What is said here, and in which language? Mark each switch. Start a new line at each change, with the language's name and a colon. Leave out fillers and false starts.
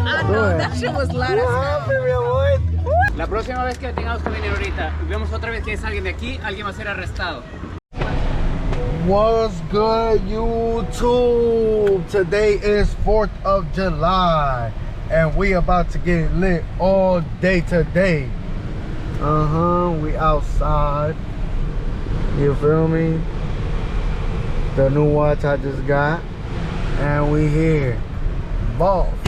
English: know, that shit was loud as hell.
Spanish: La próxima vez que tengamos que venir ahorita y vemos otra vez que es alguien de aquí, alguien va a ser arrestado.
English: What's good, YouTube? Today is 4th of July and we about to get lit all day today. We outside. You feel me? The new watch I just got. And we here. Boss.